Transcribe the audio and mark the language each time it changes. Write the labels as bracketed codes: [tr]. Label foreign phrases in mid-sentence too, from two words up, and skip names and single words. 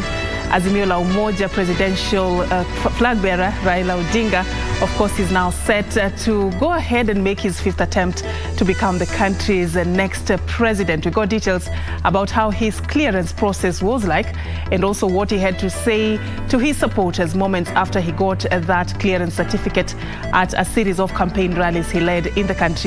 [en] Azimio la Umoja presidential flag bearer Raila Odinga, of course, is now set to go ahead and make his 5th attempt to become the country's next president. We got details about how his clearance process was like and also what he had to say to his supporters moments after he got that clearance certificate at a series of campaign rallies he led in the country.